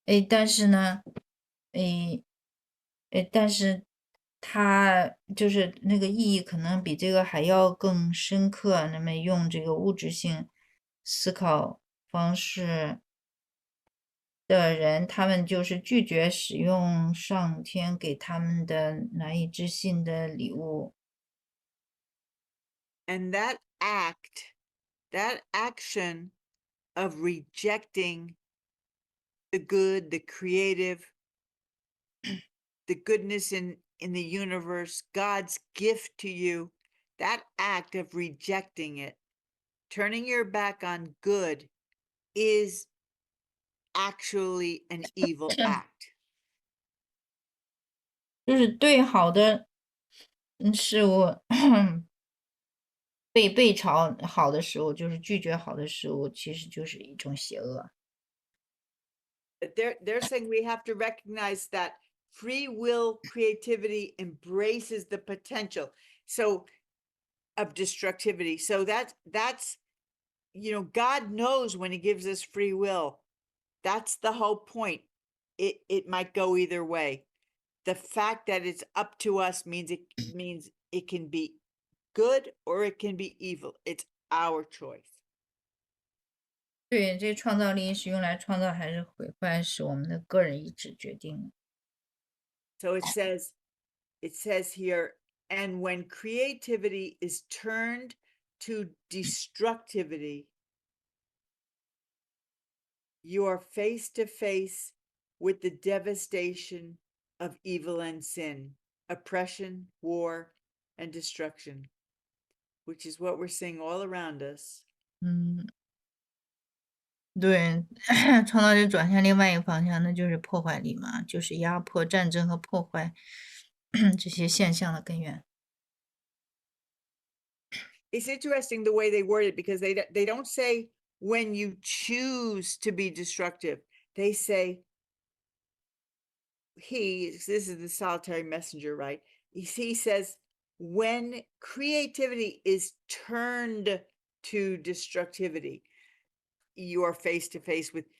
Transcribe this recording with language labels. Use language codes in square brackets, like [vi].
[zh] 但是呢，诶但是他就是那个意义可能比这个还要更深刻。那么用这个物质性思考方式的人，他们就是拒绝使用上天给他们的难以置信的礼物。 [en] And that action of rejecting the good, the creative, the goodness in the universe, God's gift to you, that act of rejecting it, turning your back on good, is actually an evil act. [zh] 就是对好的事物背朝好的食物，就是拒绝好的食物，其实就是一种邪恶。 [en] They're saying we have to recognize that free will creativity embraces the potential of destructivity. So that's God knows when he gives us free will. That's the whole point. It might go either way. The fact that it's up to us means it can be good or it can be evil. It's our choice. [zh] 对，这创造力是用来创造还是毁坏，是我们的个人意志决定的。 [en] So it says here, and when creativity is turned to destructivity, you are face to face with the devastation of evil and sin, oppression, war, and destruction, which is what we're seeing all around us. [zh] 对，创造力转向另外一个方向，那就是破坏力嘛，就是压迫、战争和破坏这些现象的根源。 [en] It's interesting the way they word it because they don't say when you choose to be destructive. They say this is the solitary messenger, right? He says when creativity is turned to destructivity, you are face to face with.